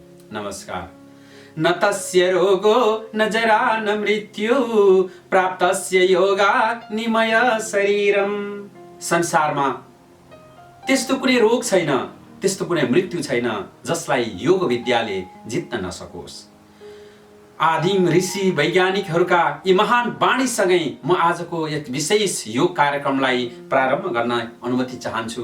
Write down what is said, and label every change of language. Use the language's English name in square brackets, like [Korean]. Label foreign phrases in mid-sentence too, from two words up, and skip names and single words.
[Nepali] नमस्कार। [Sanskrit] न तस्य रोगो न जरा न मृत्यु प्राप्तस्य योगात् निमय शरीरम। [Nepali] संसारमा त्यस्तो कुनै रोग छैन, त्यस्तो कुनै मृत्यु छैन जसलाई योग विद्याले जित्न नसकोस्। आदिम ऋषि वैज्ञानिकहरूका यी महान वाणीसँगै म आजको एक विशेष योग कार्यक्रमलाई प्रारम्भ गर्न अनुमति चाहन्छु।